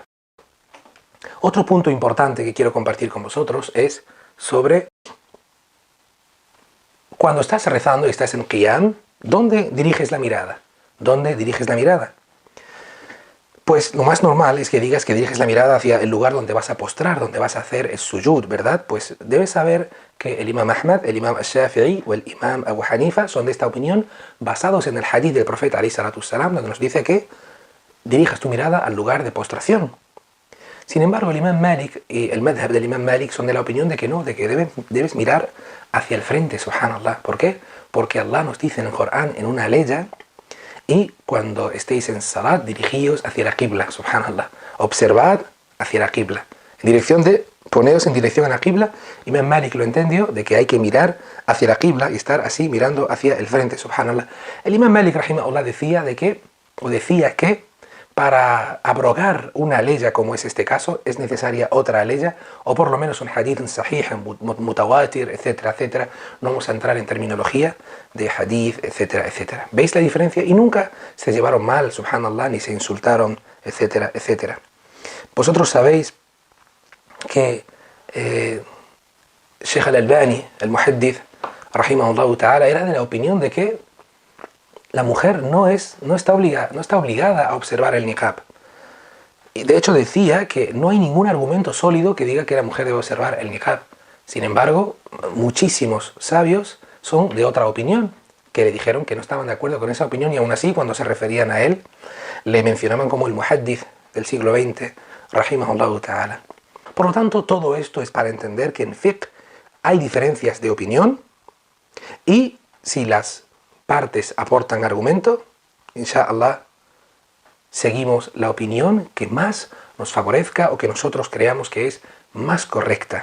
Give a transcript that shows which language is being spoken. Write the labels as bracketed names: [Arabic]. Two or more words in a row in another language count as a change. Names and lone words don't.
[Spanish] Otro punto importante que quiero compartir con vosotros es sobre cuando estás rezando y estás en qiyam, ¿dónde diriges la mirada? ¿Dónde diriges la mirada? Pues lo más normal es que digas que diriges la mirada hacia el lugar donde vas a postrar, donde vas a hacer el sujud, ¿verdad? Pues debes saber que el imam Ahmad, el imam Shafi'i o el imam Abu Hanifa son de esta opinión, basados en el hadith del profeta [Arabic] عليه الصلاة السلام, [Spanish] donde nos dice que dirijas tu mirada al lugar de postración. Sin embargo, el imam Malik y el madhab del imam Malik son de la opinión de que no, de que debes mirar hacia el frente, subhanallah. ¿Por qué? Porque Allah nos dice en el Corán, en una leya: y cuando estéis en salat, dirigíos hacia la qibla, subhanallah. Observad hacia la qibla. Poneos en dirección a la qibla. Imam Malik lo entendió de que hay que mirar hacia la qibla y estar así mirando hacia el frente, subhanallah. El imam Malik, rahimahullah, decía que para abrogar una ley como es este caso, es necesaria otra ley, o por lo menos un [Arabic] حديث صحيح متواتر, [Spanish] etcétera, etcétera. No vamos a entrar en terminología de hadith, etcétera, etcétera. ¿Veis la diferencia? Y nunca se llevaron mal, subhanallah, ni se insultaron, etcétera, etcétera. Vosotros sabéis que Sheikh al-Albani, el muhaddith, [Arabic] رحمه الله تعالى, [Spanish] era de la opinión de que la mujer no está obligada a observar el niqab. Y de hecho decía que no hay ningún argumento sólido que diga que la mujer debe observar el niqab. Sin embargo, muchísimos sabios son de otra opinión, que le dijeron que no estaban de acuerdo con esa opinión, y aún así, cuando se referían a él, le mencionaban como el muhaddith del siglo XX, [Arabic] رحمه الله تعالى. [Spanish] Por lo tanto, todo esto es para entender que en fiqh hay diferencias de opinión, y si las partes aportan argumento, inshallah, seguimos la opinión que más nos favorezca o que nosotros creamos que es más correcta.